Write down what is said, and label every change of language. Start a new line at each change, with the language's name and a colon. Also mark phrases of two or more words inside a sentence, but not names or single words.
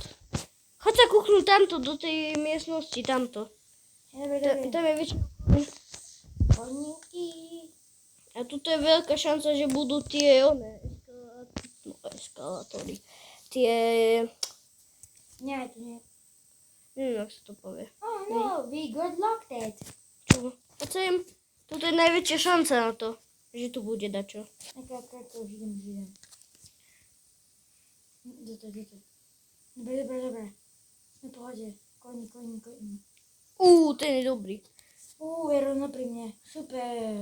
Slovak: Choď sa kúknúť tamto, do tej miestnosti, tamto. Dobre. Tam je väčšina. Koníky. A tuto je veľká šanca, že budú tie eskalátory. Tie... Nie, to nie. Neviem, jak sa to povie.
English: Oh no, we got locked it.
Slovak: Čo? Poď sem. Tuto je najväčšia šanca na to, že tu bude dačo. Ako už idem. Dobre. Na pohode. Koní. Ten je dobrý. Je rovno pri mne. Super.